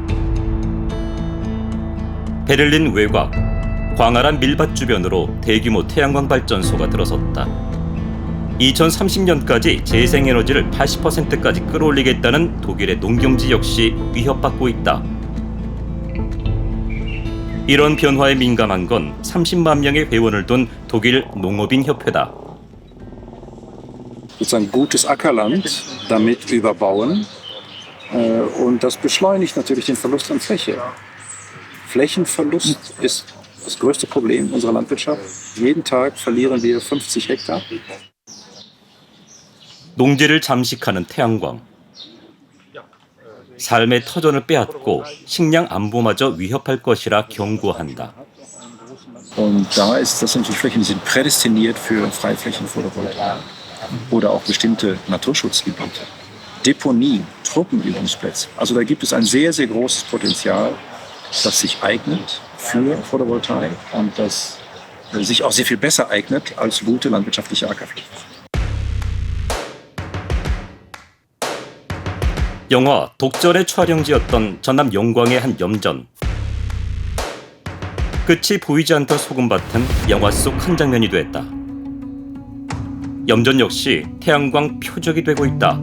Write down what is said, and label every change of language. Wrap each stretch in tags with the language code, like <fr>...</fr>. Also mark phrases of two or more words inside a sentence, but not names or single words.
<ko>베를린 외곽, 광활한 밀밭 주변으로 대규모 태양광 발전소가 들어섰다. 2030년까지 재생에너지를 80%까지 끌어올리겠다는 독일의 농경지 역시 위협받고 있다. 이런 변화에 민감한 건 30만 명의 회원을 둔 독일 농업인 협회다.</ko> <de>sozusagen gutes Ackerland damit überbauen Und das beschleunigt natürlich den Verlust an Fläche. Flächenverlust ist das größte Problem unserer Landwirtschaft. Jeden Tag verlieren wir 50 Hektar.</de> <ko>농지를 잠식하는 태양광. 삶의 터전을 빼앗고 식량 안보마저 위협할 것이라 경고한다.</ko> <de>Und da ist das natürlich Flächen, die sind prädestiniert für Freiflächenphotovoltaik oder auch bestimmte Naturschutzgebiete. Deponien, Truppenübungsplätze. Also da gibt es ein sehr, sehr großes Potenzial, das sich eignet für Photovoltaik und das sich auch sehr viel besser eignet als gute landwirtschaftliche Ackerflächen.</de> <ko>영화 독전의 촬영지였던 전남 영광의 한 염전. 끝이 보이지 않던 소금밭은 영화 속 한 장면이 됐다. 염전 역시 태양광 표적이 되고 있다.</ko>